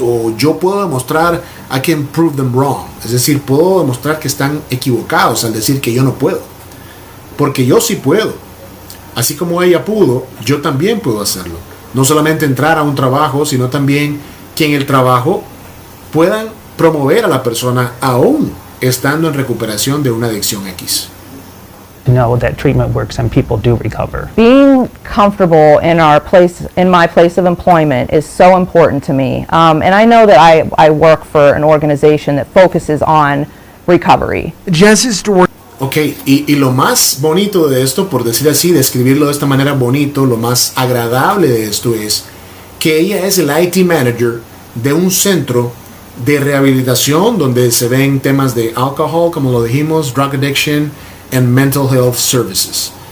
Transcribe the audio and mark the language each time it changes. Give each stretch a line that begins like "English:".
Spanish: ¿O yo puedo demostrar,
English: I can prove them wrong?
Spanish: Es decir, puedo demostrar que están equivocados al decir que yo no puedo. Porque yo sí puedo. Así como ella pudo, yo también puedo hacerlo. No solamente entrar a un trabajo, sino también que en el trabajo puedan promover a la persona aún estando en recuperación de una adicción X.
English: Know that treatment works and people do recover. Being comfortable in my place of employment is so important to me. And I know that I work for an organization that focuses on recovery. Jess's story.
Spanish: Ok, y lo más bonito de esto, por decir así, describirlo de esta manera bonito, lo más agradable de esto es que ella es el IT manager de un centro de rehabilitación donde se ven temas de alcohol, como lo dijimos,
English: drug addiction and mental health services.